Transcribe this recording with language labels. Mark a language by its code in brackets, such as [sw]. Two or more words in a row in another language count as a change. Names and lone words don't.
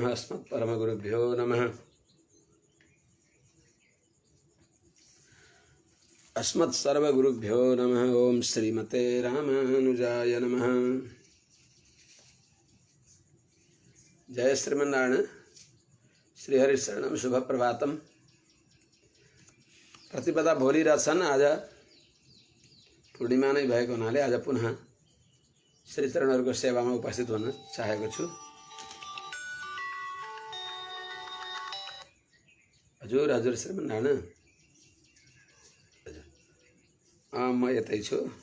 [sa] अस्मत्परमगुरुभ्यो नमः। अस्मत्सर्वगुरुभ्यो नमः। ओम श्रीमते रामानुजाय नमः। जय श्रीमन्नारायण। श्रीहरि शरणम। शुभ प्रभातम। [ne] प्रतिपदा भोली रसन। आज पूर्णिमा नै भएको हुनाले आज पुनः श्रीचरणहरूको सेवामा उपस्थित हुन चाहेको छु। हजुर हजुर श्रीमन्नारायण। म यतै छु।